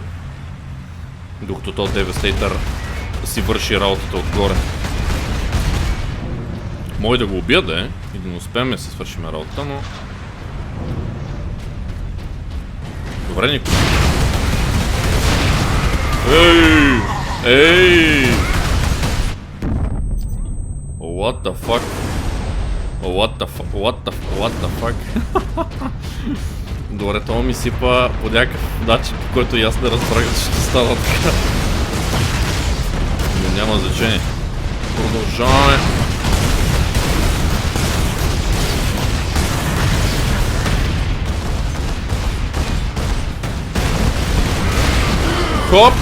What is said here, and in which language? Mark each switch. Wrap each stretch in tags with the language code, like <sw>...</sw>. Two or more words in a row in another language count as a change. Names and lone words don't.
<bg>Докато този Devastator си върши работата отгоре. Може да го убия и да не успеем да си свършим работата, но... Добре, никой. Ей! Ей!</bg> <en>What the fuck? What the fuck?</en> <bg>Добре, това ми сипа по някакъв начин, по който и аз не разбрах, че ще става така. Но няма значение. Продължаваме. Хоп!</bg>